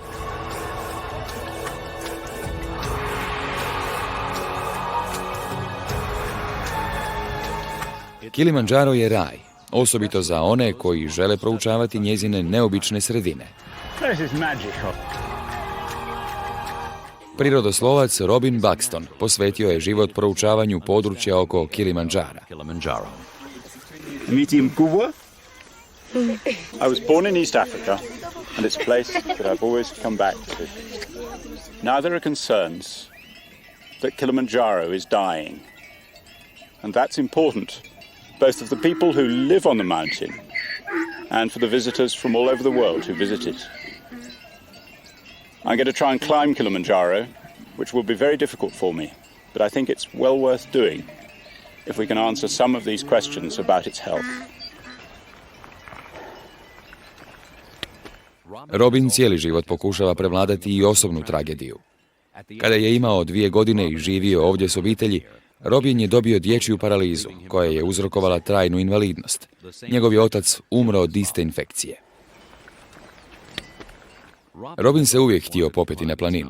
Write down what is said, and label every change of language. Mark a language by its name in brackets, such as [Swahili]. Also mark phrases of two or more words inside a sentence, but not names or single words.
[Croatian] Kilimandžaro je raj, osobito za one koji žele proučavati njezine neobične sredine. Prirodoslovac Robin Buxton posvetio je život proučavanju područja oko Kilimandžara. [English] I was born in East Africa, and it's a place that I've always come back to. Now there are concerns that Kilimanjaro is dying, and that's important, both of the people who live on the mountain and for the visitors from all over the world who visit it. I'm going to try and climb Kilimanjaro, which will be very difficult for me, but I think it's well worth doing if we can answer some of these questions about its health. [Croatian] Robin cijeli život pokušava prevladati i osobnu tragediju. Kada je imao 2 godine i živio ovdje s obitelji, Robin je dobio dječju paralizu, koja je uzrokovala trajnu invalidnost. Njegov je otac umro od iste infekcije. Robin se uvijek htio popeti na planinu.